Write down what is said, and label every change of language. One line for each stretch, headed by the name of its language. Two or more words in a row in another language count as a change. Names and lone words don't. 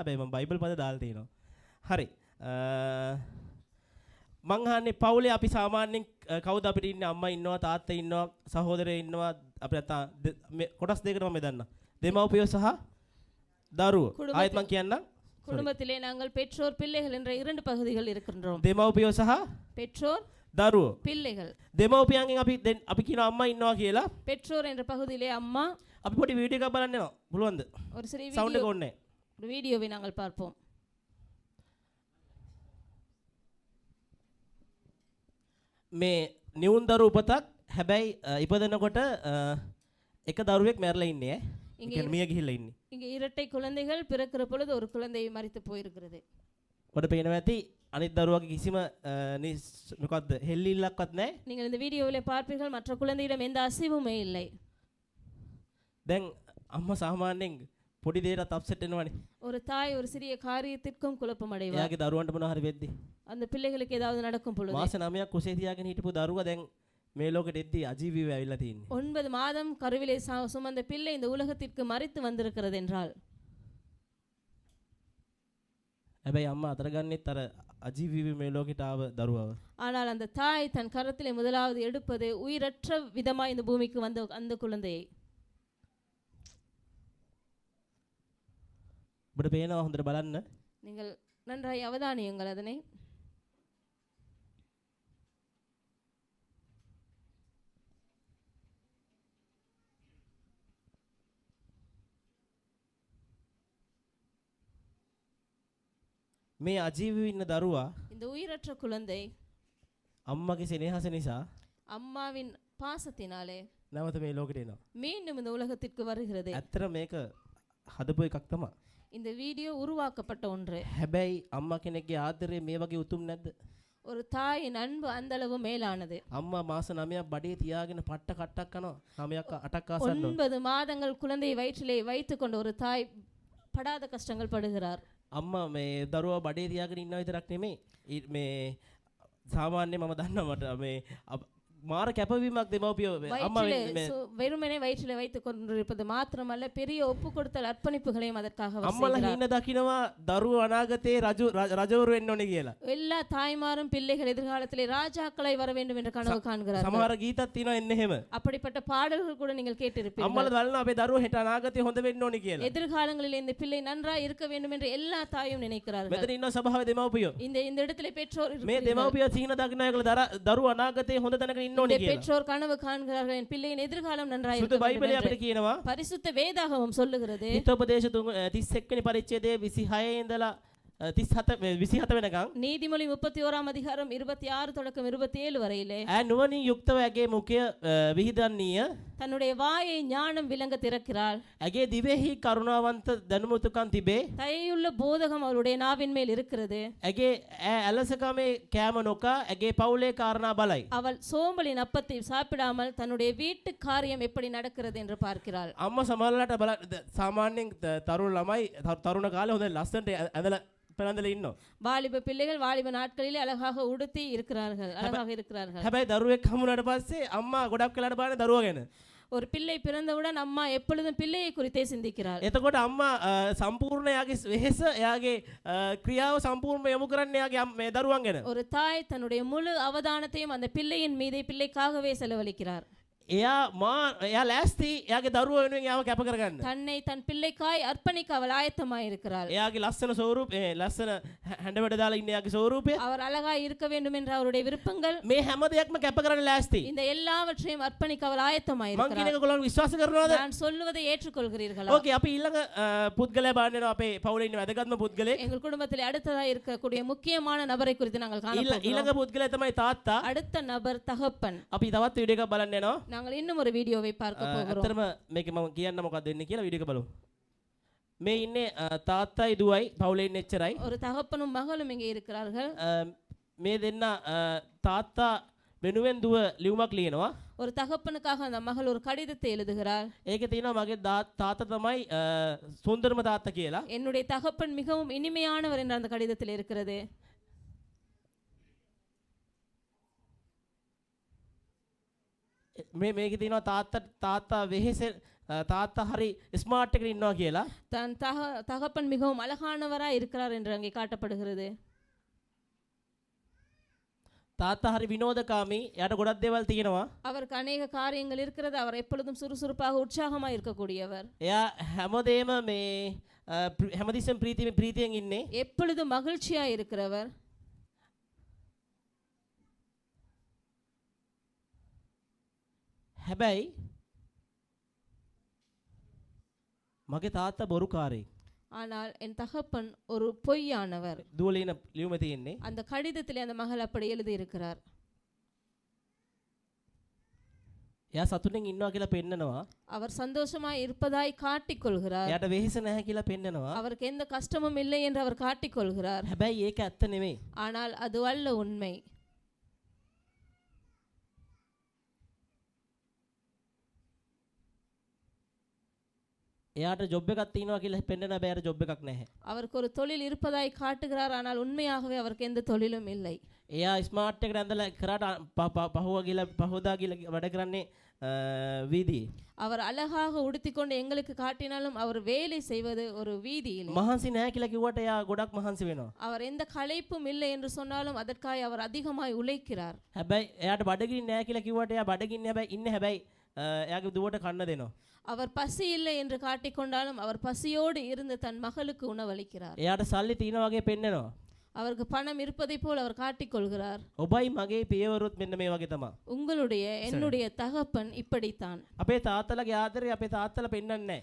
Sinhala: හැබැයි මම බයිබල් පද දාලා තිනවා. හරි. මං අහන්නේ පවුලේ අපි සාමාන්‍යයෙන් කවුද අපිට ඉන්නේ? අම්මා ඉන්නවා, තාත්තා ඉන්නවා, සහෝදරයෝ ඉන්නවා. අපිට කොටස් දෙකකට මම බෙදන්න. දෙමව්පියෝ සහ දරුවෝ. ආයෙත් මං කියන්නම්.
Tamil: குடும்பத்திலே நாங்கள் பெற்றோர் பிள்ளைகள் என்ற 2 பகுதிகள் இருக்கின்றோம்.
Sinhala: දෙමව්පියෝ සහ
Tamil: பெற்றோர்
Sinhala: දරුවෝ.
Tamil: பிள்ளைகள்.
Sinhala: දෙමව්පියන්ගෙන් අපි කියන අම්මා ඉන්නවා කියලා.
Tamil: பெற்றோர் என்ற பகுதியிலே அம்மா.
Sinhala: අපි පොඩි වීඩියෝ එකක් බලන්න යනවා. පුළුවන්ද?
Tamil: ஒரு சிறிய
Sinhala: සවුන්ඩ් එක
Tamil: வீடியோ,
Sinhala: ඕනේ.
Tamil: ஒரு வீடியோவை நாங்கள் பார்ப்போம்.
Sinhala: මේ නිවුන් දරුවෝ උපතක් හැබැයි ඉපදෙනකොට එක දරුවෙක් මැරලා ඉන්නේ ඈ. ඒ කියන්නේ මිය ගිහිල්ලා ඉන්නේ.
Tamil: இங்கே இரட்டை குழந்தைகள் பிறக்கிற பொழுது ஒரு குழந்தை மரித்து போயிருக்கிறது.
Sinhala: ඔබට පේනවා ඇති අනිත් දරුවාගේ කිසිම මොකද්ද හෙල්ලිල්ලක්වත් නැහැ.
Tamil: நீங்கள் இந்த வீடியோவிலே பார்ப்பீர்கள் மற்ற குழந்தையிடம் எந்த அசைவுமே இல்லை.
Sinhala: දැන් අම්මා සාමාන්‍යයෙන් පොඩි දෙයකට අප්සෙට් වෙනවනේ.
Tamil: ஒரு தாய் ஒரு சிறிய காரியத்திற்கும் குழப்பம் அடைவார்.
Sinhala: එයාගේ දරුවන්ට මොනවා හරි වෙද්දි.
Tamil: அந்த பிள்ளைகளுக்கு ஏதாவது நடக்கும் பொழுது
Sinhala: මාස 9ක් කුසේ තියාගෙන හිටපු දරුවා දැන් මේ ලෝකෙට එද්දි අජීවීව ඇවිල්ලා තියෙන්නේ.
Tamil: 9 மாதம் கருவிலே சுமந்த பிள்ளை இந்த உலகத்திற்கு மரித்து வந்திருக்கிறது என்றால்
Sinhala: හැබැයි අම්මා අතර ගන්නෙත් අර අජීවීව මේ ලෝකෙට ආව දරුවව.
Tamil: ஆனால் அந்த தாய் தன் கரத்திலே முதலாவது எடுப்பது உயிரற்ற விதமாய் இந்த பூமிக்கு வந்த அந்த குழந்தையை.
Sinhala: ඔබට පේනවා හොඳට බලන්න.
Tamil: நீங்கள் நன்றாய் அவதானியுங்கள் அதனை.
Sinhala: මේ අජීවීව ඉන්න දරුවා
Tamil: இந்த உயிரற்ற குழந்தை
Sinhala: අම්මගේ සෙනෙහස නිසා
Tamil: அம்மாவின் பாசத்தினாலே
Sinhala: නැවත මේ ලෝකෙට එනවා.
Tamil: மீண்டும் இந்த உலகத்திற்கு வருகிறது.
Sinhala: ඇත්තට මේක හදපු එකක් තමයි.
Tamil: இந்த வீடியோ உருவாக்கப்பட்ட ஒன்று.
Sinhala: හැබැයි අම්මා කෙනෙක්ගේ ආදරේ මේ වගේ උතුම් නැද්ද?
Tamil: ஒரு தாயின் அன்பு அந்த அளவு மேலானது.
Sinhala: අම්මා මාස 9ක් බඩේ තියාගෙන පට්ට කට්ටක් කනවා. 9ක් 8ක් ආසන්න.
Tamil: 9 மாதங்கள் குழந்தையை வயிற்றிலே வைத்துக்கொண்ட ஒரு தாய் படாத கஷ்டங்கள் படுகிறார்.
Sinhala: අම්මා මේ දරුවා බඩේ තියාගෙන ඉන්නව විතරක් නෙමෙයි. මේ සාමාන්‍යයෙන් මම දන්නවා මට මේ මාර කැපවීමක් දෙමව්පියෝ අම්මා
Tamil: வயிற்றிலே வெறுமனே வயிற்றிலே வைத்துக் கொண்டிருப்பது மாத்திரமல்ல பெரிய ஒப்பு கொடுத்தல் அர்ப்பணிப்புகளையும் அதற்காக அவர்
Sinhala: අම්මලා
Tamil: செய்கிறார்.
Sinhala: හින දකින්නවා දරුවෝ අනාගතේ රජවරු වෙන්න ඕනේ කියලා.
Tamil: எல்லா தாய்மாரும் பிள்ளைகள் எதிர்காலத்திலே ராஜாக்களை வர வேண்டும் என்ற கனவு காண்கிறார்கள்.
Sinhala: සමහර ගීතත් තියෙනවා එන්න එහෙම.
Tamil: அப்படிப்பட்ட பாடல்கள் கூட நீங்கள் கேட்டிருப்பீர்கள்.
Sinhala: අම්මලා දන්නවා අපේ දරුවෝ හෙට අනාගතේ හොඳ වෙන්න ඕනේ කියලා.
Tamil: எதிர்காலங்களில் இந்த பிள்ளை நன்றாய் இருக்க வேண்டும் என்று எல்லா தாயும் நினைக்கிறார்கள்.
Sinhala: මෙතන ඉන්න සභාවේ දෙමව්පියෝ.
Tamil: இந்த இடத்திலே பெற்றோர்
Sinhala: මේ
Tamil: இருக்கிறார்கள்.
Sinhala: දෙමව්පියෝ සිහින දකින්න ඒගොල්ලෝ දරුවෝ අනාගතේ හොඳ තැනක ඉන්න ඕනේ
Tamil: இந்த
Sinhala: කියලා.
Tamil: பெற்றோர் கனவு காண்கிறார்கள் என் பிள்ளையின் எதிர்காலம் நன்றாய்
Sinhala: සුදු
Tamil: இருக்க வேண்டும்
Sinhala: බයිබලයේ
Tamil: என்று.
Sinhala: අපිට කියනවා
Tamil: பரிசுத்த வேதாகமம் சொல்லுகிறது
Sinhala: හිතෝපදේශ 31 වෙනි පරිච්ඡේදයේ 26 ඉඳලා 27 වෙනකම්
Tamil: நீதிமொழி 31ஆம் அதிகாரம் 26 தொடக்கம் 27 வரையிலே
Sinhala: ඈ නුවණින් යුක්තව ඇගේ මුඛය විහිදන්නීය
Tamil: தன்னுடைய வாயை ஞானம் விளங்க திறக்கிறாள்.
Sinhala: ඇගේ දිවෙහි කරුණාවන්ත දැනුමුතුකම් තිබේ
Tamil: தயையுள்ள போதகம் அவளுடைய நாவின் மேல் இருக்கிறது.
Sinhala: ඇගේ ඇලසකමේ කෑම නොකා ඇගේ පවුලේ කාරණා බලයි
Tamil: அவள் சோம்பலின் அப்பத்தை சாப்பிடாமல் தன்னுடைய வீட்டு காரியம் எப்படி நடக்கிறது என்று பார்க்கிறாள்.
Sinhala: අම්මා සමහරලාට බල සාමාන්‍යයෙන් තරුණ ළමයි තරුණ කාලේ හොඳ ලස්සනට ඇඳලා පෙරඳලා ඉන්නවා
Tamil: வாலிப பிள்ளைகள் வாலிப நாட்களிலே அழகாக உடுத்தி இருக்கிறார்கள், அழகாக இருக்கிறார்கள்.
Sinhala: හැබැයි දරුවෙක් හමුනාට පස්සේ අම්මා ගොඩක් වෙලාට බලන්නේ දරුවා ගැන
Tamil: ஒரு பிள்ளை பிறந்தவுடன் அம்மா எப்பொழுதும் பிள்ளையை குறித்தே சிந்திக்கிறாள்.
Sinhala: එතකොට අම්මා සම්පූර්ණ එයාගේ වෙහෙස එයාගේ ක්‍රියාව සම්පූර්ණ යොමු කරන්නේ එයාගේ මේ දරුවන් ගැන.
Tamil: ஒரு தாய் தன்னுடைய முழு அவதானத்தையும் அந்த பிள்ளையின் மீது பிள்ளைக்காகவே செலவழிக்கிறார்.
Sinhala: එයා ලෑස්ති එයාගේ දරුවෝ වෙනුවෙන් එයාව කැප කරගන්න.
Tamil: தன்னை தன் பிள்ளைக்காய் அர்ப்பணிக்க அவள் ஆயத்தமாய் இருக்கிறாள்.
Sinhala: එයාගේ ලස්සන ස්වරූපේ ලස්සන හැඬවැඩ දාලා ඉන්න එයාගේ ස්වරූපය
Tamil: அவர் அழகாய் இருக்க வேண்டும் என்ற அவருடைய விருப்பங்கள்
Sinhala: මේ හැම දෙයක්ම කැප කරන්න ලෑස්ති.
Tamil: இந்த எல்லாவற்றையும் අர்ப்பணிக்க அவள் ஆயத்தமாய்
Sinhala: මං කියන
Tamil: இருக்கிறாள்.
Sinhala: එක ඔයගොල්ලෝ විශ්වාස කරනවද?
Tamil: நான் சொல்லுவதை ஏற்றுக்கொள்கிறீர்களா?
Sinhala: ඕකේ අපි ඊළඟ පුද්ගලයා බලන්න යනවා අපේ පවුලේ ඉන්න වැදගත්ම පුද්ගලෙක්.
Tamil: எங்கள் குடும்பத்தில் அடுத்ததாக இருக்கக்கூடிய முக்கியமான நபரை குறித்து நாங்கள் காணப்போகிறோம்.
Sinhala: ඊළඟ පුද්ගලයා තමයි තාත්තා.
Tamil: அடுத்த நபர் தகப்பன்.
Sinhala: අපි තවත් වීඩියෝ එකක් බලන්න යනවා.
Tamil: நாங்கள் இன்னும் ஒரு வீடியோவை பார்க்க போகிறோம்.
Sinhala: අතරම මේක මම කියන්න මොකක්ද වෙන්නේ කියලා වීඩියෝ එක බලමු. මේ ඉන්නේ තාත්තයි දුවයි පවුලේ ඉන්න එච්චරයි.
Tamil: ஒரு தகப்பனும் மகளும் இங்கே இருக்கிறார்கள்.
Sinhala: මේ දෙන්න තාත්තා වෙනුවෙන් දුව ලියුමක් ලියනවා.
Tamil: ஒரு தகப்பனுக்காக அந்த மகள் ஒரு கடிதத்தை எழுதுகிறாள்.
Sinhala: ඒකේ තියෙනවා මගේ තාත්තා තමයි සුන්දරම තාත්තා කියලා.
Tamil: என்னுடைய தகப்பன் மிகவும் இனிமையானவர் என்ற அந்த கடிதத்தில் இருக்கிறது.
Sinhala: මේකේ තියෙනවා තාත්තා වෙහෙස තාත්තා හරි ස්මාර්ට් එකකින් ඉන්නවා කියලා.
Tamil: தன் தகப்பன் மிகவும் அழகானவராய் இருக்கிறார் என்று அங்கே காட்டப்படுகிறது.
Sinhala: තාත්තා හරි විනෝදකාමී. එයාට ගොඩක් දේවල් තියෙනවා.
Tamil: அவருக்கு அநேக காரியங்கள் இருக்கிறது. அவர் எப்பொழுதும் சுறுசுறுப்பாக உற்சாகமாக இருக்கக்கூடியவர்.
Sinhala: එයා හැමදේම මේ හැමතිස්සෙම ප්‍රීතියෙන් ඉන්නේ.
Tamil: எப்பொழுதும் மகிழ்ச்சியாக இருக்கிறவர்.
Sinhala: හැබැයි මගේ තාත්තා බොරුකාරයෙක්.
Tamil: ஆனால் என் தகப்பன் ஒரு பொய்யானவர்.
Sinhala: දුවලින ලියුම තියෙන්නේ.
Tamil: அந்த கடிதத்திலே அந்த மகள் அப்படி எழுதி இருக்கிறார்.
Sinhala: එයා සතුටින් ඉන්නවා කියලා පෙන්නනවා.
Tamil: அவர் சந்தோஷமாய் இருப்பதாய் காட்டிக் கொள்கிறார்.
Sinhala: එයාට වෙහෙස නැහැ කියලා පෙන්නනවා.
Tamil: அவருக்கு எந்த கஷ்டமும் இல்லை என்று அவர் காட்டிக் கொள்கிறார்.
Sinhala: හැබැයි ඒක ඇත්ත නෙමෙයි.
Tamil: ஆனால் அது அல்ல உண்மை.
Sinhala: එයාට ජොබ් එකක් තියෙනවා කියලා පෙන්නන හැබැයි එයාට ජොබ් එකක් නැහැ.
Tamil: அவருக்கு ஒரு தொழில் இருப்பதாய் காட்டுகிறார். ஆனால் உண்மையாகவே அவருக்கு எந்த தொழிலும் இல்லை.
Sinhala: එයා ස්මාර්ට් එකට ඇඳලා කරාට පහුදා කියලා වැඩ කරන්නේ வீதி.
Tamil: அவர் அழகாக உடுத்திக்கொண்டு எங்களுக்கு காட்டினாலும் அவர் வேலை செய்வது ஒரு வீதியில்.
Sinhala: මහන්සි නැහැ කියලා කිව්වට එයා ගොඩක් මහන්සි වෙනවා.
Tamil: அவர் எந்த களைப்பும் இல்லை என்று சொன்னாலும் அதற்காக அவர் அதிகமாய் உழைக்கிறார்.
Sinhala: හැබැයි එයාට බඩගිනි නැහැ කියලා කිව්වට එයා බඩගින්නේ හැබැයි ඉන්නේ හැබැයි එයාගේ දුවට කන්න දෙනවා.
Tamil: அவர் பசி இல்லை என்று காட்டிக்கொண்டாலும் அவர் பசியோடு இருந்து தன் மகளுக்கு உணவளிக்கிறார்.
Sinhala: එයාට සල්ලි තියෙනා වගේ පෙන්නනවා.
Tamil: அவருக்கு பணம் இருப்பதை போல் அவர் காட்டிக்கொள்கிறார்.
Sinhala: ඔබයි මගේ පියවරුත් මෙන්න මේ වගේ තමයි.
Tamil: உங்களுடைய என்னுடைய தகப்பன் இப்படித்தான்.
Sinhala: අපේ තාත්තලාගේ ආදරේ අපේ තාත්තලා පෙන්නන්නේ නැහැ.